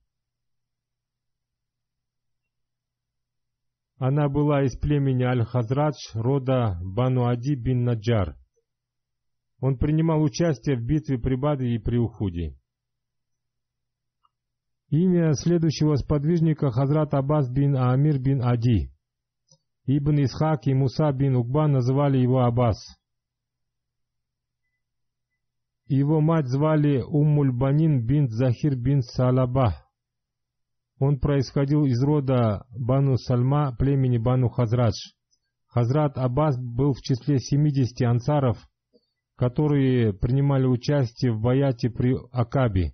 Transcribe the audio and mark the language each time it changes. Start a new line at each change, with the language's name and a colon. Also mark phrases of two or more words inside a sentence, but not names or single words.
Russian: Она была из племени Аль-Хазрадж, рода Бану Ади бин Наджар. Он принимал участие в битве при Бадре и при Ухуде. Имя следующего сподвижника Хазрат Аббас бин Амир бин Ади. Ибн Исхак и Муса бин Укба называли его Аббас. Его мать звали Уммуль-Банин бинт Захир бинт Салабах. Он происходил из рода Бану Сальма, племени Бану Хазрадж. Хазрат Аббас был в числе 70 ансаров, которые принимали участие в баяте при Акабе.